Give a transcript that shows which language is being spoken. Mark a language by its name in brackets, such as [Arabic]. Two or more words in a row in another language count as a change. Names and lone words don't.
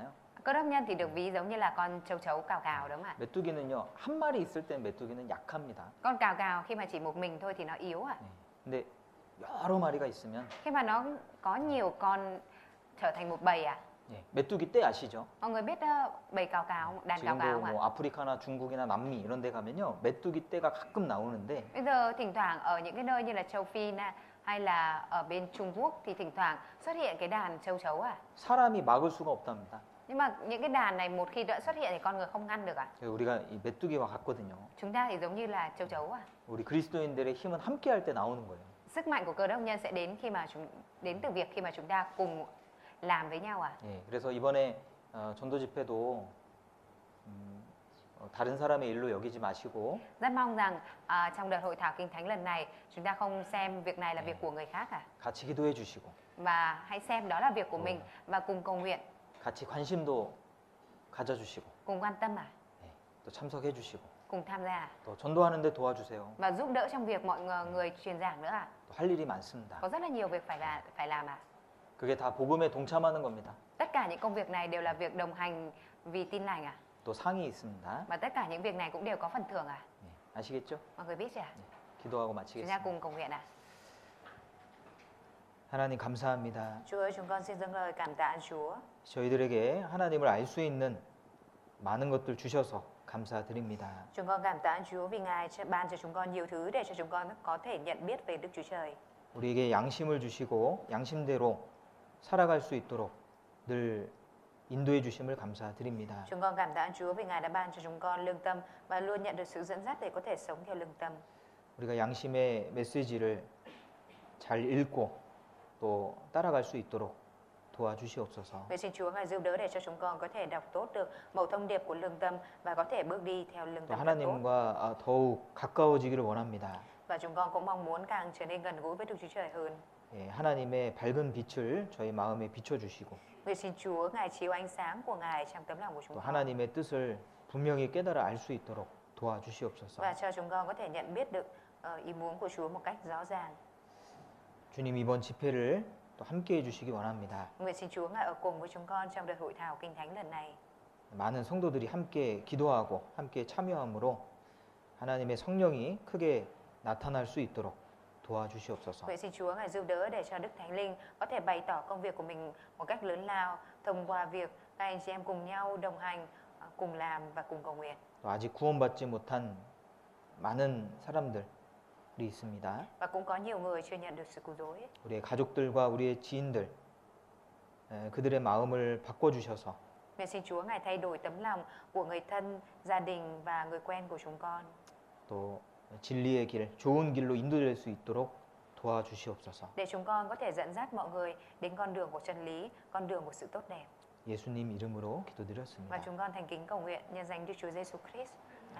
[Vietnamese] Cơ đốc nhân thì được ví giống như là con châu chấu cào cào đúng không ạ? [Korean] 메뚜기는요, 한 마리 있을 때 메뚜기는 약합니다. [Vietnamese] Con cào cào khi mà chỉ một mình thôi thì nó yếu ạ. [Korean] 근데 여러 마리가 있으면 [Vietnamese] Khi mà nó có nhiều con trở thành một bầy ạ. [Korean] 메뚜기 떼 아시죠? [Vietnamese] Mọi người biết bầy cào cào không? Đàn cào cào [Korean] 지금도 [Vietnamese] không ạ? [Korean] 뭐 아프리카나 중국이나 남미 이런 데 가면요, 메뚜기 떼가 가끔 나오는데 [Vietnamese] Bây giờ thỉnh thoảng ở những cái nơi như là châu Phi hay là ở bên Trung Quốc thì thỉnh thoảng xuất hiện cái đàn châu chấu ạ. [Korean] 사람이 막을 수가 없답니다. [Vietnamese] Nhưng mà những cái đàn này một khi đã xuất hiện thì con người không ngăn được ạ. [Korean] 우리가 이 메뚜기와 같거든요. [Vietnamese] Chúng ta thì giống như là châu chấu ạ. [Korean] 우리 그리스도인들의 힘은 함께 할 때 나오는 거예요. [Vietnamese] Sức mạnh của cơ đốc nhân sẽ đến đến từ việc khi mà chúng ta cùng làm với nhau ạ. [Korean] 예, 그래서 이번에 전도 집회도 다른 사람의 일로 여기지 마시고 [Vietnamese] Rất mong rằng trong đợt hội thảo kinh thánh lần này chúng ta không xem việc này là việc của người khác ạ. [Korean] 같이 기도해 주시고 [Vietnamese] Và hãy xem đó là việc của mình và cùng cầu nguyện, [Korean] 같이 관심도 가져주시고 [Vietnamese] cùng quan tâm ạ, [Korean] 또 참석해 주시고 [Vietnamese] cùng tham gia ạ. [Korean] 또 전도하는데 도와주세요. [Vietnamese] Và giúp đỡ trong việc mọi người truyền giảng nữa ạ. [Korean] 또 할 일이 많습니다. [Vietnamese] Có rất là nhiều việc phải làm ạ. [Korean] 그게 다 복음에 동참하는 겁니다. [Vietnamese] Tất cả những công việc này đều là việc đồng hành vì tin lành ạ. [Korean] 또 상이 있습니다. [Vietnamese] Và tất cả những việc này cũng đều có phần thưởng ạ. [Korean] 아시겠죠? [Vietnamese] Mọi người biết chưa ạ? [Korean] 기도하고 [Vietnamese] Chúng ta [Korean] 마치겠습니다. [Vietnamese] cùng cầu nguyện ạ. [Korean] 하나님 감사합니다. [Vietnamese] Chúa ơi, chúng con xin dâng lời cảm tạ Chúa. [Korean] 저희들에게 하나님을 알 수 있는 많은 것들 주셔서 감사드립니다. [Vietnamese] Chúng con cảm tạ Chúa vì Ngài ban cho chúng con nhiều thứ để cho chúng con có thể nhận biết về Đức Chúa Trời. [Korean] 우리에게 양심을 주시고 양심대로 살아갈 수 있도록 늘 인도해 주심을 감사드립니다. [Vietnamese] Chúng con cảm tạ ơn Chúa vì Ngài đã ban cho chúng con lương tâm và luôn nhận được sự dẫn dắt để có thể sống theo lương tâm. [Korean] 우리가 양심의 메시지를 잘 읽고 또 따라갈 수 있도록 도와주시옵소서. [Vietnamese] Vậy xin Chúa Ngài giúp đỡ để cho chúng con có thể đọc tốt được mẩu thông điệp của lương tâm và có thể bước đi theo lương [Korean] 또 [Vietnamese] tâm thật tốt. [Korean] 하나님과 더욱 가까워지기를 원합니다. [Vietnamese] Và chúng con cũng mong muốn càng trở nên gần gũi với Đức Chúa Trời hơn. [Korean] 예, 하나님의 밝은 빛을 저희 마음에 비춰주시고 [Vietnamese] Vậy xin Chúa Ngài chiếu ánh sáng của Ngài trong tấm lòng của chúng [Korean] 또 [Vietnamese] con [Korean] 하나님의 뜻을 분명히 깨달아 알 수 있도록 도와주시옵소서. [Vietnamese] và cho chúng con có thể nhận biết được ý muốn của Chúa một cách rõ ràng. [Korean] 주님 이번 집회를 또 함께 해주시기 원합니다. [Vietnamese] Nguyện xin Chúa Ngài ở cùng với chúng con trong đợt hội thảo Kinh Thánh lần này. [Korean] 많은 성도들이 함께 기도하고 함께 참여함으로 하나님의 성령이 크게 나타날 수 있도록 도와주시옵소서. [Vietnamese] Nguyện xin Chúa Ngài giúp đỡ để cho Đức Thánh Linh có thể bày tỏ công việc của mình một cách lớn lao thông qua việc các anh chị em cùng nhau đồng hành, cùng làm và cùng cầu nguyện. [Korean] 또 아직 구원받지 못한 많은 사람들이 있습니다. [Vietnamese] Và cũng có nhiều người chưa nhận được sự cứu rỗi. [Korean] 우리의 가족들과 우리의 지인들 그들의 마음을 바꿔주셔서 [Vietnamese] Nguyện xin Chúa Ngài thay đổi tấm lòng của người thân, gia đình và người quen của chúng con. [Korean] 또 진리의 길, 좋은 길로 인도될 수 있도록 도와주시옵소서. [Vietnamese] Để chúng con có thể dẫn dắt mọi người đến con đường của chân lý, con đường của sự tốt đẹp. [Korean] 예수님 이름으로 [Vietnamese] Và [Korean] 기도드렸습니다. [Vietnamese] chúng con thành kính cầu nguyện nhân danh Đức Chúa Giêsu Christ.